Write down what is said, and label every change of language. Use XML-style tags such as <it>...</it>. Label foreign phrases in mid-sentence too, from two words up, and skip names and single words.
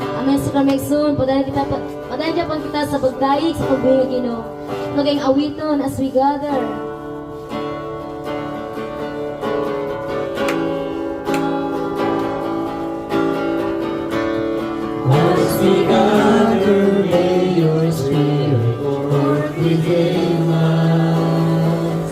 <ceb>Amen. Sa kamig soon. Padayon dyan pang kita sa pagdaig, sa pagbuhay ng Ginoo. Naging awiton</ceb> <en>as we gather. As we gather, may your spirit work within us.</en>